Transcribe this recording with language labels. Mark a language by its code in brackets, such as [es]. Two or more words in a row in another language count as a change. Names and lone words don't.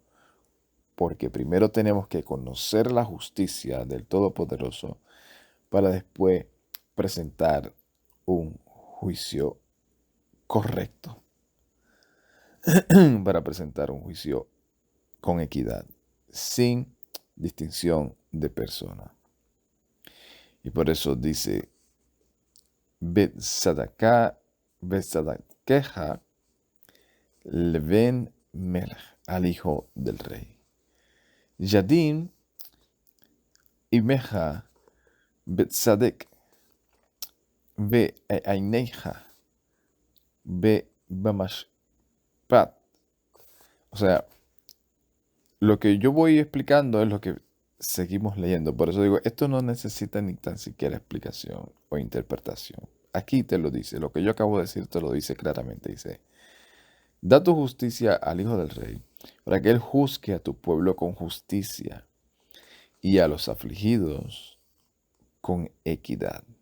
[es] Porque primero tenemos que conocer la justicia del Todopoderoso para después presentar un juicio correcto, para presentar un juicio con equidad, sin distinción de persona. Y por eso dice: [he] צדקתך לבן מלך, [es] al hijo del rey. [he] ידין עמך בצדק ועניך במשפט. [es] O sea, lo que yo voy explicando es lo que seguimos leyendo. Por eso digo, esto no necesita ni tan siquiera explicación o interpretación. Aquí te lo dice, lo que yo acabo de decir te lo dice claramente. Dice: da tu justicia al hijo del rey, para que él juzgue a tu pueblo con justicia y a los afligidos con equidad.